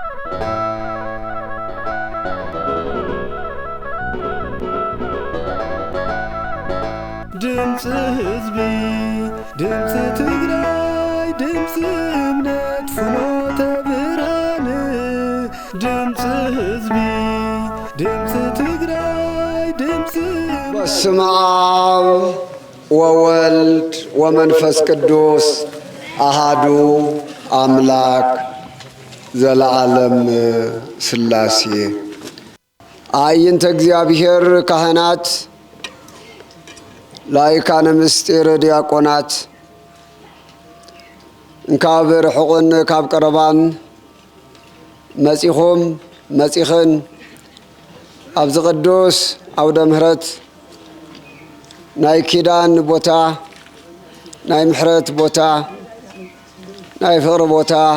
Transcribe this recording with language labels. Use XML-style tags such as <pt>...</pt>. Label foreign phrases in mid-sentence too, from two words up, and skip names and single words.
<ti>ድምጽ ህዝቢ ድምጽ ትግራይ ድምጽ እምነት ፍኖተ ብርሃን ድምጽ ህዝቢ ድምጽ ትግራይ ድምጽ</ti> <gez>በስመ አብ ወወልድ ወመንፈስ ቅዱስ አሃዱ አምላክ ዘለዓለም ሥላሴ አይንተ እግዚአብሔር ካህናት</gez> <ti>ላይካነ ምስጢር ዲያቆናት እንካብ ርሑቕን ካብ ቀረባን መጺኹም መጺኽን ኣብዚ ቅዱስ ኣውደ ምሕረት ናይ ኪዳን ቦታ ናይ ምሕረት ቦታ ናይ ፍቕሪ ቦታ</ti>